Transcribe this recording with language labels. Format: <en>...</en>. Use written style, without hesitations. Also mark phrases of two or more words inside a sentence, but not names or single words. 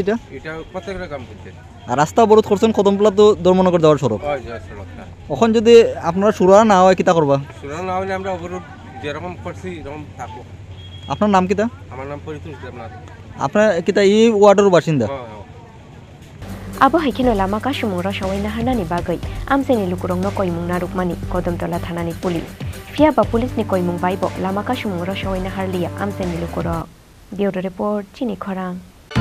<bn>এটা প্রত্যেকটা গ্রাম পঞ্চায়েত আর রাস্তা অবরোধ করছেন কদমতলা তো ধর্মনগর যাওয়ার সড়ক ওই যে সড়কটা এখন যদি আপনারা সুরা না হয় কিতা করবা সুরা না হলে আমরা অবরোধ যেরকম করছি এরকম থাকবো আপনার নাম কিতা আমার নাম পরিতোষ দেবনাথ আপনার কিতা এই ওয়ার্ডের বাসিন্দা</bn> <trp>Abo haikeno lama kasumura shawai naharnani bagai amsaini lukurongno koimung narukmani Kodamtala thanani police Fiaba police ni koimung baibo lama kasumura shawai naharlia amsaini lukurok</trp> <en>Bureau report</en> <trp>Chini Khorang</trp>